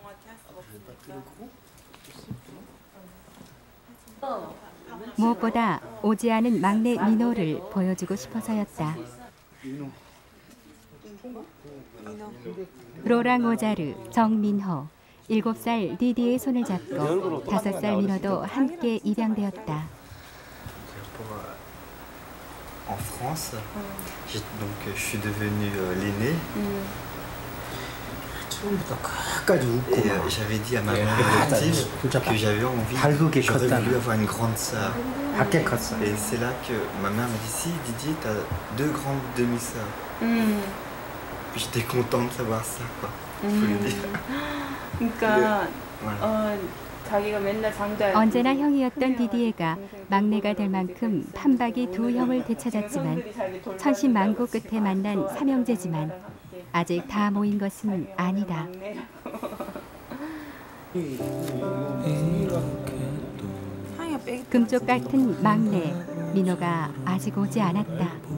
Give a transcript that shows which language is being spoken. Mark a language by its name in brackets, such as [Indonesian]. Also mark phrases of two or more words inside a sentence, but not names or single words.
[Korean] 무엇보다 오지 않은 막내 민호를 보여주고 싶어서였다. 로랑 오자르, 정민호, 7살 디디의 손을 잡고 5살 민호도 함께 입양되었다. [French] En France, donc je suis devenu l'aîné. Et j'avais dit à ma mère adoptive que j'avais envie, j'aurais voulu avoir une grande sœur. Et c'est là que ma mère m'a dit, si Didier, t'as 2 grandes demi-sœurs. Puis j'étais content de savoir ça, quoi. Faut le dire. [Korean] 그러니까 [French] Voilà. [Korean] 자기가 맨날 장자 언제나 형이었던 디디에가 막내가 될 만큼 판박이 2 형을 되찾았지만 천신만고 끝에 만난 3형제지만 아직 다 모인 것은 아니다. 금쪽 같은 막내 민호가 아직 오지 않았다.